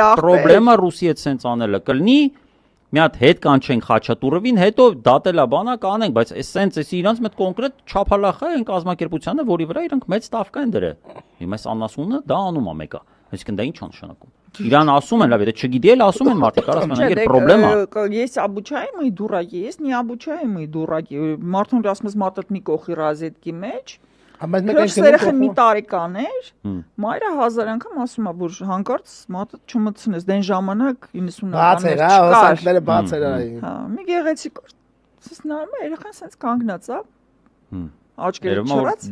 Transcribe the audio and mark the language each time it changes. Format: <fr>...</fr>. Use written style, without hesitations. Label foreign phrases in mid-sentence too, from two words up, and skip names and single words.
<hy>պրոբլեմը Ռուսի հետ սենց անելը կլինի, մի հատ հետ կանչենք Խաչատուրովին, հետո դատելա բանա կանենք, բայց սենց էսի իրանց մեծ կոնկրետ չափալախա են կազմակերպությանը, որի վրա իրանք մեծ տավկա են դրել։ Հիմա այս անասունը դա անում է մեկը, այսինքն դա ինչ է նշանակում։ Իրան ասում են, լավ, եթե չգիտի էլ ասում են մարդիկ, կարաս մենակ պրոբլեմա։</hy> <ru>Есть обучаемые дураки, есть необучаемые дураки։</ru> <hy>Մարդուն ասում ես մատդ մի կողի ռազետկի մեջ, երեխան մի տարեկան էր, մայրը 1000 անգամ ասում է, որ հանկարծ մատդ չմտցնես, դեն ժամանակ 90-ականներ չկար։ Բաց էր, հա, մի գեղեցիկ էր։ Սենց նայում է, երեխան սենց կանգնած է, աչքերը չորած,</hy>